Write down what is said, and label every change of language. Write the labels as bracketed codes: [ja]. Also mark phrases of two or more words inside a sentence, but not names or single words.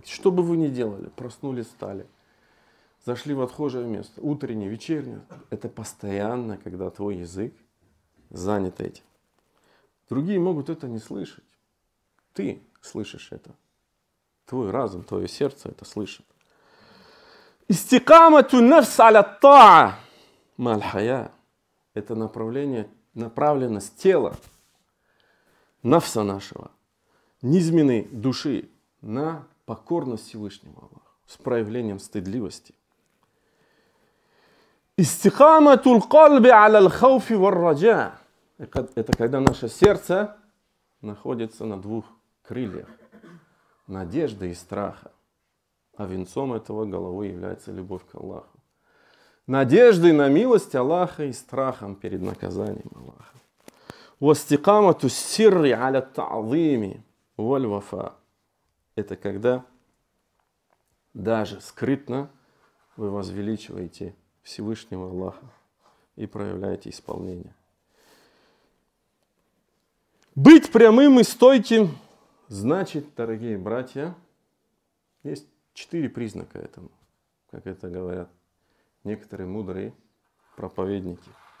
[ru] Что бы вы ни делали, проснулись, встали. Зашли в отхожее место. Утреннее, вечернее. Это постоянно, когда твой язык занят этим. Другие могут это не слышать. Ты слышишь это. Твой разум, твое сердце это слышит. [ar] استقامة النفس على الطاعة مع الحياء. [ru] Это направленность тела, нафса нашего, низменной души на покорность Всевышнему Аллаху с проявлением стыдливости. [ar] استقامة القلب على الخوف والرجاء. [ru] Это когда наше сердце находится на 2 крыльях. Надежды и страха. А венцом этого головой является любовь к Аллаху. Надеждой на милость Аллаха и страхом перед наказанием Аллаха. [ar] واستقامة السر على التعظيم والوفاء. [ru] Это когда даже скрытно вы возвеличиваете Всевышнего Аллаха и проявляете исполнение. Быть прямым и стойким значит, дорогие братья, есть 4 признака этому, как это говорят некоторые мудрые проповедники.